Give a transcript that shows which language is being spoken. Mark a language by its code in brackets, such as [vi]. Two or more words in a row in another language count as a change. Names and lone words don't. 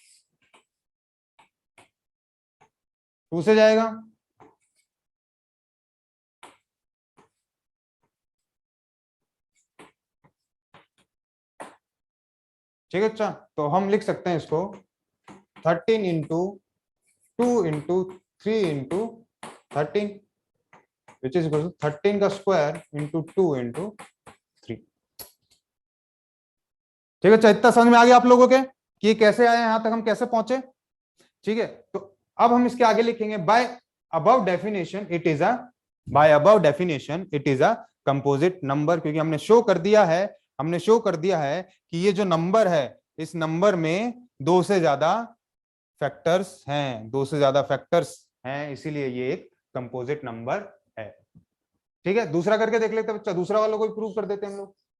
[hi] 2 से जाएगा, ठीक है बच्चा, तो हम लिख सकते हैं इसको 13 [en] into 2 into 3 into 13 which is equal to [hi] 13 का स्क्वायर [en] into 2 into 3। [hi] ठीक है बच्चा, इतना समझ में आ गया आप लोगों के कि ये कैसे आए, यहां तक हम कैसे पहुंचे। ठीक है, तो अब हम इसके आगे लिखेंगे [en] by above definition it is a, by above definition it is a composite number, [hi] क्योंकि हमने शो कर दिया है कि ये जो नंबर है इस नंबर में दो से ज्यादा फैक्टर्स हैं, इसीलिए ये एक [en] composite number [hi] है। ठीक है, दूसरा करके देख लेते हैं बच्चा, दूसरा वाला कोई प्रूव कर देते हैं हम लोग।